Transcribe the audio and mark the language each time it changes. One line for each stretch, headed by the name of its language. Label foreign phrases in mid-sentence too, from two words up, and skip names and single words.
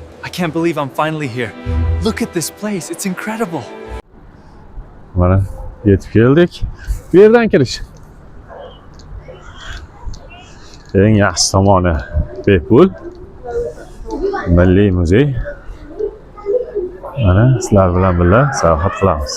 English: can't believe I'm finally here. Look at this place. It's incredible.
Uzbek: Mana yetib keldik. Bu yerdan kirish. Eng yaxshi tomoni bepul. Milliy muzey. Mana sizlar bilan birga sayohat qilamiz.